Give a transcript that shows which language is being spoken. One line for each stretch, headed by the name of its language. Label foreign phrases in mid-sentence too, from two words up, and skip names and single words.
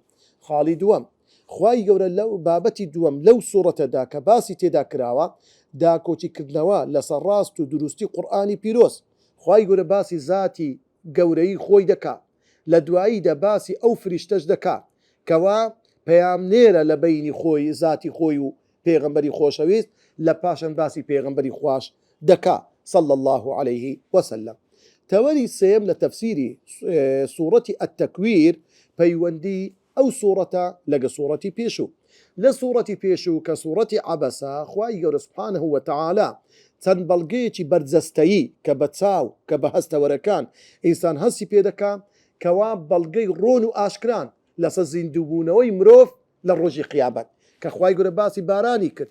Central Kurdish: خاڵی دووەم، خوای گەورە لەو بابەتی دووەم لەو سوورەتەدا کە باسی تێدا کراوە، داکۆچیکردنەوە لەسەر ڕاست و دروستی قورئانی پیرۆز. خوای گەورە باسی ذاتی گەورەی خۆی دەکات، لە دواییدا باسی ئەو فریشتەش دەکات کەوا پەیامنێرە لە بینی خۆی، ذاتی خۆی و پێغەمبەری خۆشەویست، لە پاشان باسی پێغەمبەری خوش دەکا
Arabic: صلى الله عليه وسلم.
Central Kurdish: تەوەری سێم لە تەفسیری سوورەتی ئەتتەکویر پەیوەندی ئەو سوورەتە لەگە سوورەتی پێشوو. لە سوورەتی پێشوو کە سوورەتی عەبەسە، خوای گەورە
Arabic: سوبحانه وتعالى
Central Kurdish: چەند بەڵگەیەکی بەرجەستەیی کە بە چاو کە بە هەستەوەرەکان ئینسان هەستی پێدەکا، کەوا بەڵگەی ڕۆن و ئاشکران لەسەر زیندووبوونەوەی مرۆڤ لە ڕۆژی قیامەت، کە خوای گەورە باسی بارانی کرد.